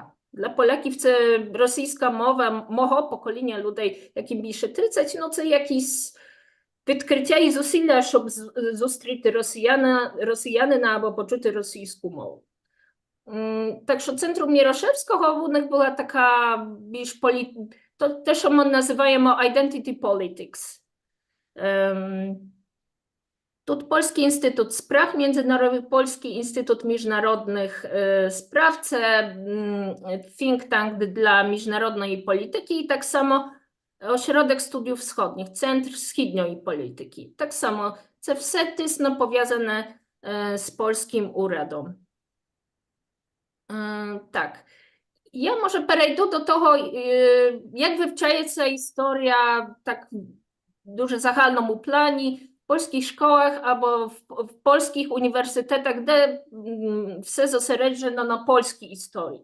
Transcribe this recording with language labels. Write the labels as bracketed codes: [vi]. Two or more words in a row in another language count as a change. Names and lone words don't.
[uk] Для поляків це російська мова мого покоління людей, яким більше 30, ну це якісь відкриття і зусилля, щоб зустріти росіянина або почути російську мову. Так що центром Мірошевського у них була така більш те, що ми називаємо [en] identity politics. [uk] Тут Польський інститут справ міжнародних, Польський інститут міжнародних справ, це [en] think tank [uk] для міжнародної політики, і так само [pl] Ośrodek Studiów Wschodnich, [uk] Центр східної політики. Так само це все тісно пов'язане з польським урядом. Так. Я, може, перейду до того, як вивчається історія так в дуже загальному плані в польських школах або в польських університетах, де все зосереджено на польській історії.